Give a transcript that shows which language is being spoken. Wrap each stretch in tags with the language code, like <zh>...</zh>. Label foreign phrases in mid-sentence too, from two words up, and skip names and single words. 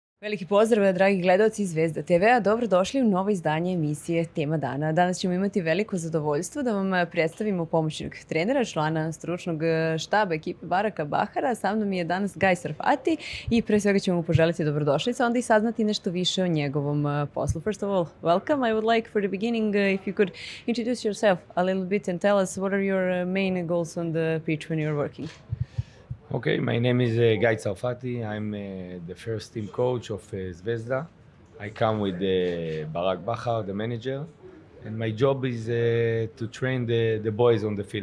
<sr>Veliki pozdrav, dragi gledalci Zvezda TV-a. Dobrodošli u novo izdanje emisije Tema dana. Danas ćemo imati veliko zadovoljstvo da vam predstavimo pomoćnog trenera, člana stručnog štaba ekipe Baraka Bahara. Sa mnom je danas Srafati i pre svega ćemo mu poželiti dobrodošlicu, onda i saznati nešto više o njegovom poslu.</sr> <en>First of all, welcome. I would like for the beginning if you could introduce yourself a little bit and tell us what are your main goals on the pitch when you're working. Okay, my name is Sarfati. I'm the first team coach of Zvezda. I come with Barak Bahar, the manager, and my job is to train the boys on the field.</en>